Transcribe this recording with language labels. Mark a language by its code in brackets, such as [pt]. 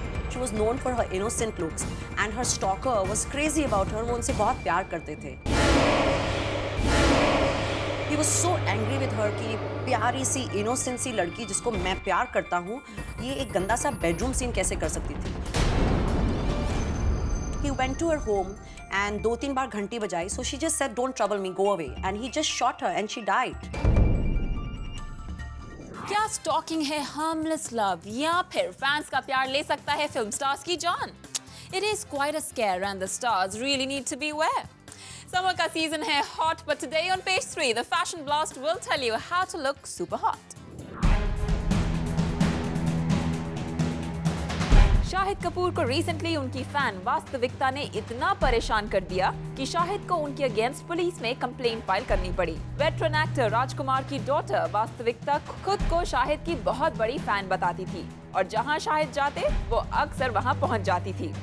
[en] She was known for her innocent looks and her stalker was crazy about her. [hi] वो उनसे बहुत प्यार करते थे. [en] He was so angry with her [hi] कि प्यारी सी innocent सी लड़की जिसको मैं प्यार करता हूँ ये एक गंदा सा bedroom scene कैसे कर सकती थी. [en] He went to her home and [hi] 2-3 बार घंटी बजाई. [en] So she just said, "Don't trouble me, go away." And he just shot her and she died. [hi] क्या स्टॉकिंग है हार्मलेस लव या फिर फैंस का प्यार ले सकता है फिल्म स्टार्स की जान? [en] It is quite a scare and the stars really need to be aware. Summer का season है hot, but today on page 3, the Fashion Blast will tell you how to look super hot. [hi] Shahid Kapoor को recently उनकी fan वास्तविकता ने इतना परेशान कर दिया कि शाहिद को उनके अगेंस्ट पुलिस में कंप्लेंट फाइल करनी पड़ी। वेटरन एक्टर राजकुमार की डॉटर वास्तविकता खुद को शाहिद की बहुत बड़ी फैन बताती थी और जहां शाहिद जाते वो अक्सर वहां पहुंच जाती थी।